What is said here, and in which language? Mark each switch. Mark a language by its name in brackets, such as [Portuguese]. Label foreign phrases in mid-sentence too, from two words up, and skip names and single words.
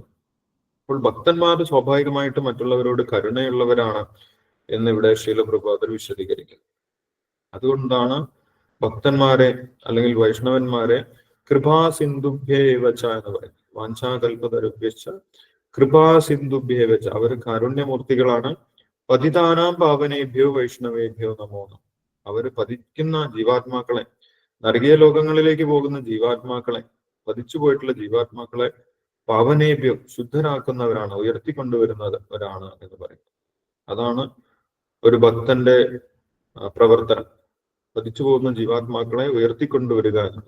[Malayalam] അപ്പോൾ ഭക്തന്മാർ സ്വാഭാവികമായിട്ട് മറ്റുള്ളവരോട് കരുണയുള്ളവരാണ് എന്നിവിടെ ശീലപ്രഭുപാദർ വിശദീകരിക്കുന്നത്. അതുകൊണ്ടാണ് ഭക്തന്മാരെ അല്ലെങ്കിൽ വൈഷ്ണവന്മാരെ കൃപാസിന്ധുഭ്യേവച എന്ന് പറയും. [Sanskrit] വാഞ്ചാകൽപതരുഭ്യശ്ച കൃപാസിന്ധുഭ്യേവച, [Malayalam] അവർ കാരുണ്യമൂർത്തികളാണ്. [Sanskrit] പതിതാനാം പാവനേഭ്യോ വൈഷ്ണവേഭ്യോ നമോ നമഃ. [Malayalam] അവർ പതിക്കുന്ന ജീവാത്മാക്കളെ, നരകീയ ലോകങ്ങളിലേക്ക് പോകുന്ന ജീവാത്മാക്കളെ, പതിച്ചു പോയിട്ടുള്ള ജീവാത്മാക്കളെ പാവനേഭ്യോ ശുദ്ധരാക്കുന്നവരാണ്, ഉയർത്തിക്കൊണ്ടുവരുന്നവരാണ് എന്ന് പറയും. അതാണ് ഒരു ഭക്തന്റെ പ്രവർത്തനം, പതിച്ചു പോകുന്ന ജീവാത്മാക്കളെ ഉയർത്തിക്കൊണ്ടുവരിക എന്നത്.